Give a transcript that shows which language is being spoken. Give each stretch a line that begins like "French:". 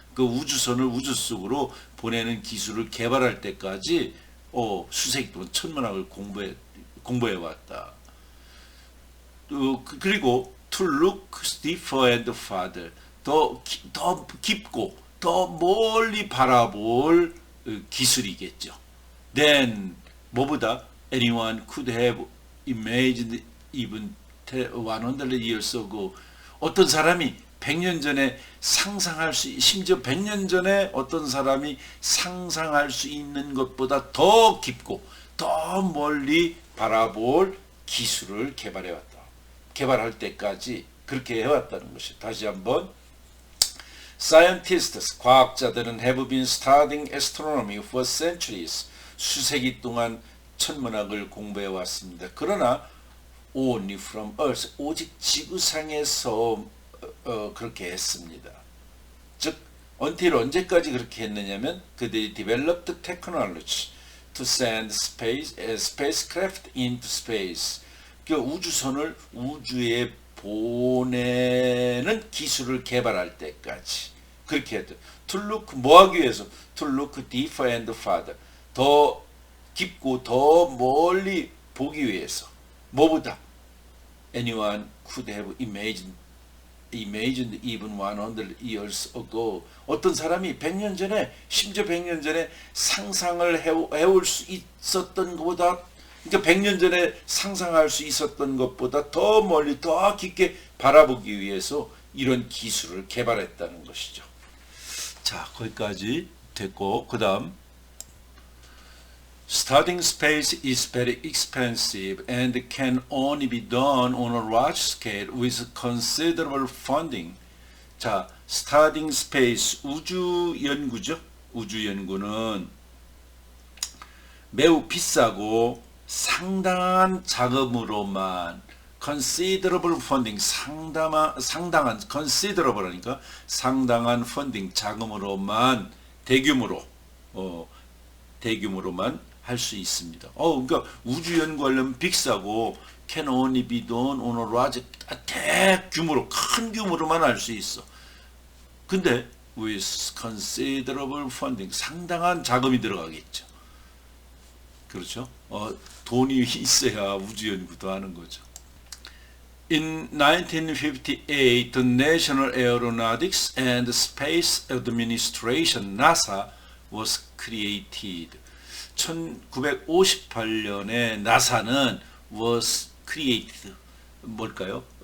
Korean: 그 우주선을 우주 속으로 보내는 기술을 개발할 때까지 수세기 동안 천문학을 공부해 왔다. 그리고
English: to look deeper and farther,
Korean: 더 깊고 더 멀리 바라볼 기술이겠죠.
English: Then
Korean: 뭐보다
English: anyone could have imagined even 100 years ago.
Korean: 어떤 사람이 100년 전에 심지어 100년 전에 어떤 사람이 상상할 수 있는 것보다 더 깊고 더 멀리 바라볼 기술을 개발할 때까지 그렇게 해왔다는 것이. 다시 한번
English: Scientists,
Korean: 과학자들은
English: have been studying astronomy for centuries.
Korean: 수세기 동안 천문학을 공부해 왔습니다. 그러나
English: only from Earth,
Korean: 오직 지구상에서 그렇게 했습니다.
English: 즉 until
Korean: 언제까지 그렇게 했느냐면 그들이
English: developed technology to send spacecraft into space.
Korean: 그 우주선을 우주에 보내는 기술을 개발할 때까지 그렇게 했죠.
English: To look,
Korean: 뭐 하기 위해서?
English: To look deeper and farther.
Korean: 더 깊고 더 멀리 보기 위해서. 뭐보다?
English: Anyone could have imagined even 100 years ago.
Korean: 어떤 사람이 100년 전에, 심지어 100년 전에 상상을 해올 수 있었던 것보다, 그러니까 100년 전에 상상할 수 있었던 것보다 더 멀리 더 깊게 바라보기 위해서 이런 기술을 개발했다는 것이죠. 자, 거기까지 됐고, 그 다음
English: Studying space is very expensive and can only be done on a large scale with considerable funding.
Korean: 자,
English: studying space,
Korean: 우주 연구죠. 우주 연구는 매우 비싸고 상당한 자금으로만
English: considerable funding,
Korean: 상당한 considerable 하니까 상당한 funding, 자금으로만 대규모로만 할 수 있습니다. 그러니까 우주 연구하려면 비싸고
English: can only be done on a large,
Korean: 대규모로, 큰 규모로만 할 수 있어. 근데
English: with considerable funding,
Korean: 상당한 자금이 들어가겠죠. 그렇죠? 돈이 있어야 우주 연구도 하는 거죠.
English: In 1958, the National Aeronautics and Space Administration (NASA) was created.
Korean: 1958년에 나사는
English: was created,
Korean: 뭘까요?